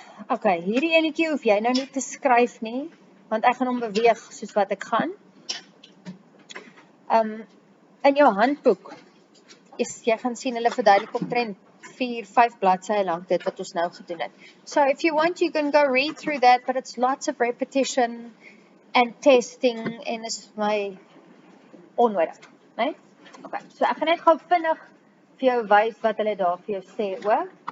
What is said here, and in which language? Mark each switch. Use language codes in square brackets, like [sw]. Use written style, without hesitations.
[af] Okay, hierdie enetjie hoef jy nou nie te skryf nie, want ek gaan hom beweeg soos wat ek gaan. In jou handboek, jy gaan sien hulle verduidelik omtrent 4-5 bladsye lank dit wat ons nou gedoen het. [en] So if you want, you can go read through that, but it's lots of repetition and testing, [af] en is my onnodig, [en] né? [af] Okay, so ek gaan net gou vinnig vir jou wys wat hulle daar vir jou sê ook.